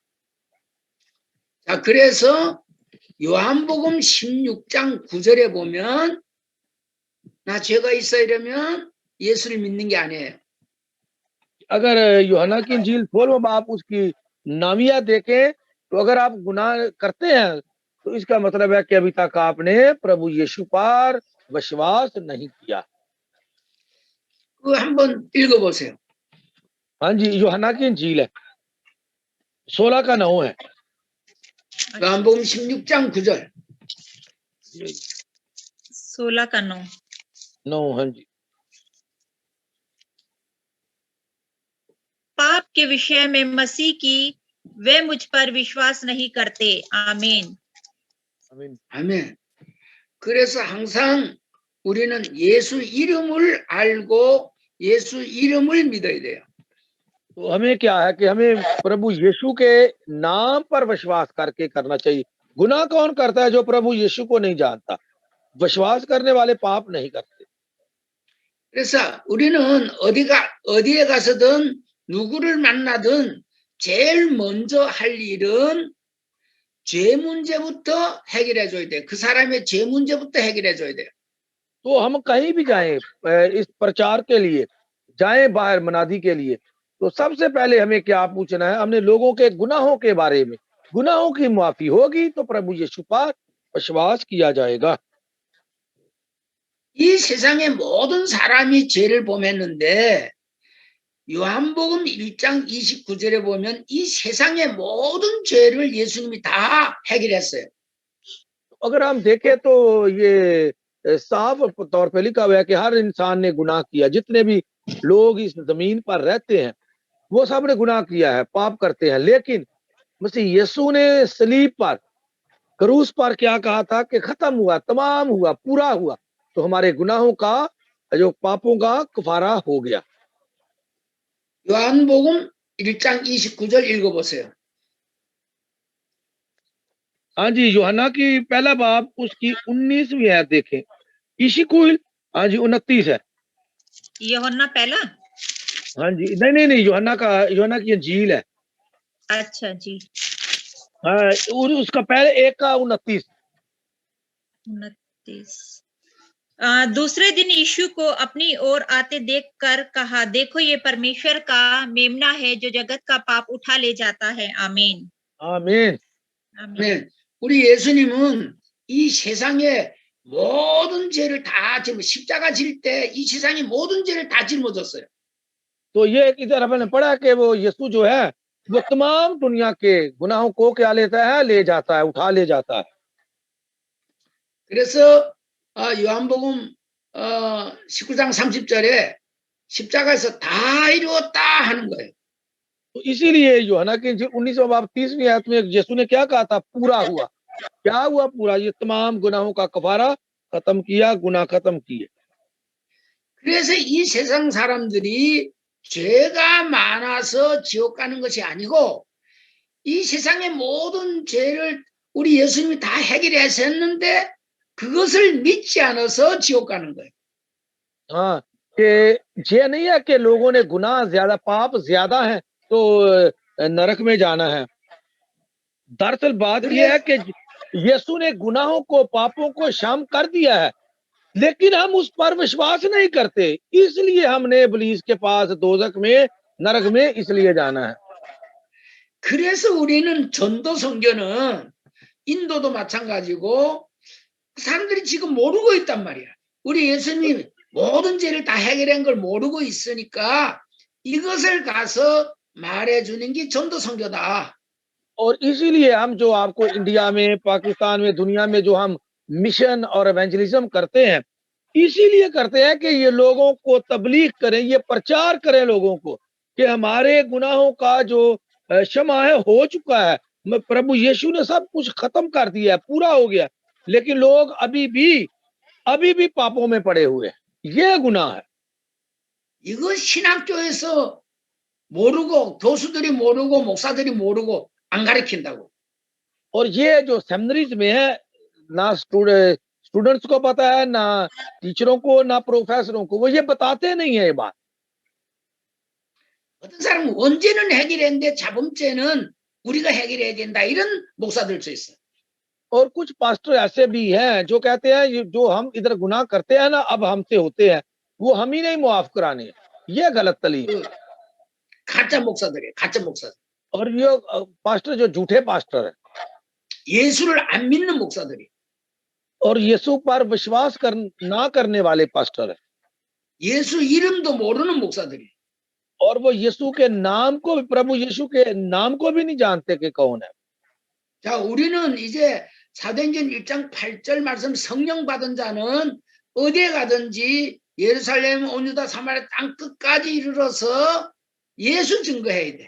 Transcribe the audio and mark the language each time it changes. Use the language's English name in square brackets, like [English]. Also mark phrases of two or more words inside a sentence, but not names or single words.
[Korean] 자, 그래서 요한복음 16장 9절에 보면 나 죄가 있어 이러면 예수를 믿는 게 아니에요. [Hindi] अगर यूहन्ना की इंजील 16वां बाब उसकी 9वीं देखें तो अगर आप गुनाह करते हैं तो इसका मतलब है कि अभी तक आपने प्रभु यीशु पर विश्वास नहीं किया। [Korean] 그거 한번 읽어보세요. [Hindi] हाँ जी, यूहन्ना की इंजील है 16 का 9 है। [Korean] 요한복음 16장 9절. [Hindi] 16 का 9। 9, हाँ जी। पाप के विषय में मसीह की वे मुझ पर विश्वास नहीं करते। आमीन। [Korean] 아멘. 그래서 항상 우리는 예수 이름을 알고 예수 이름을 믿어야 돼요. [Hindi] तो हमें क्या है कि हमें प्रभु यीशु के नाम पर विश्वास करके करना चाहिए। गुनाह कौन करता है? जो प्रभु यीशु को नहीं जानता। विश्वास करने वाले पाप नहीं करते। [Korean] 그래서 우리는 어디에 가서든 누구를 만나든 제일 먼저 할 일은 죄 문제부터 해결해 줘야 돼. 그 사람의 죄 문제부터 해결해 줘야 돼요. [Hindi] तो हम कहीं भी जाएं इस प्रचार के लिए, जाएं बाहर मनादी के लिए, तो सबसे पहले हमें क्या पूछना है? हमने लोगों के गुनाहों के बारे में। गुनाहों की माफी होगी तो प्रभु यीशु पर विश्वास किया जाएगा। [Korean] 이 세상의 모든 사람이 죄를 범했는데 요한복음 1장 29절에 보면 이 세상의 모든 죄를 예수님이 다 해결했어요. [Hindi] अगर हम देखें तो ये साफ तौर पे लिखा हुआ है कि हर इंसान ने गुनाह किया। जितने भी लोग इस जमीन पर रहते हैं वो सब ने गुनाह किया है, पाप करते हैं। लेकिन मसीह यीशु ने सलीब पर, क्रूस पर क्या कहा था कि खत्म हुआ, तमाम हुआ, पूरा हुआ। तो हमारे गुनाहों का, जो पापों का कफारा हो गया। [Korean] 요한복음 1장 29절 읽어보세요. [Hindi] हाँ जी, यूहन्ना की पहला बाब उसकी 19वीं आयत देखें। इशिकुल, हाँ जी 29 है। यूहन्ना पहला, हाँ जी, नहीं, यूहन्ना की इंजील है। अच्छा जी, हाँ, और उसका पहले एक का 29। 29। दूसरे दिन यीशु को अपनी ओर आते देखकर कहा, देखो ये परमेश्वर का मेमना है जो जगत का पाप उठा ले जाता है। आमीन। आमीन। आमीन। [Korean] 네, 우리 예수님은 이 세상의 모든 죄를 다 십자가 질 때 이 세상의 모든 죄를 다 짊어졌어요. [Hindi] तो ये इधर हमने पढ़ा कि वो यीशु जो है वो तमाम दुनिया के गुनाहों को क्या लेता है? ले जाता है, उठा ले जाता है। [Korean] 그래서 요한복음 19장 30절에 십자가에서 다 이루었다 하는 거예요. [Hindi] तो इसीलिए यूहन्ना की इंजील 19वां बाब 30वीं आयत में यीशु ने क्या कहा था? पूरा हुआ। क्या हुआ पूरा? ये तमाम गुनाहों का कफारा खत्म किया, गुनाह खत्म किए। [Korean] 그래서 이 세상 사람들이 죄가 많아서 지옥 가는 것이 아니고 이 세상의 모든 죄를 우리 예수님이 다 해결하셨는데 그것을 믿지 않아서 지옥 가는 거예요. [Hindi] हाँ, कि ये नहीं है कि लोगों ने गुनाह ज्यादा, पाप ज्यादा है तो नरक में जाना है। दरअसल बात यह है कि यीशु ने गुनाहों को, पापों को क्षम कर दिया है, लेकिन हम उस पर विश्वास नहीं करते। इसलिए हमने इब्लीस के पास, दोजख में, नरक में इसलिए जाना है। [Korean] 그래서 우리는 전도 선교는 인도도 마찬가지고 사람들이 지금 모르고 있단 말이야. 우리 예수님이 모든 죄를 다 해결한 걸 모르고 있으니까 이것을 가서 말해주는 게 전도 선교다. [Hindi] और इसीलिए हम जो आपको इंडिया में, पाकिस्तान में, दुनिया में जो हम मिशन और एवेंजलिज्म करते हैं, इसीलिए करते हैं कि ये लोगों को तबलीग करें, ये प्रचार करें लोगों को कि हमारे गुनाहों का जो क्षमा है हो चुका है। प्रभु यीशु ने सब कुछ खत्म कर दिया है, पूरा हो गया। लेकिन लोग अभी भी पापों में पड़े हुए हैं। ये गुनाह है। [Korean] 이거 신학교에서 모르고, 교수들이 모르고, 목사들이 모르고 안 가르친다고. [Hindi] और ये जो सेमिनरीज में है, ना स्टूडेंट्स को पता है, ना टीचरों को, ना प्रोफेसरों को, वो ये बताते नहीं है ये बात। [Korean] 어떤 사람은 원죄는 해결했는데 자범죄는 우리가 해결해야 된다, 이런 목사들도 있어. [Hindi] और कुछ पास्टर ऐसे भी हैं जो कहते हैं ये जो हम इधर गुनाह करते हैं ना, अब हमसे होते हैं, वो हम ही नहीं मुआफ कराने हैं। ये गलत तालीम। [Korean] 가짜 목사들이에요, 가짜 목사들. [Hindi] और ये पास्टर जो झूठे पास्टर है, [Korean] 예수를 안 믿는 목사들이. [Hindi] और यीशु पर विश्वास ना करने वाले पास्टर है, [Korean] 예수 이름도 모르는 목사들이. [Hindi] और वो यीशु के नाम को, प्रभु यीशु के नाम को भी नहीं जानते कि कौन है। [Korean] 자, 우리는 이제 사도행전 1장 8절 말씀, 성령 받은 자는 어디에 가든지 예루살렘, 온 유다, 사마리아 땅 끝까지 이르러서 예수 증거해야 돼.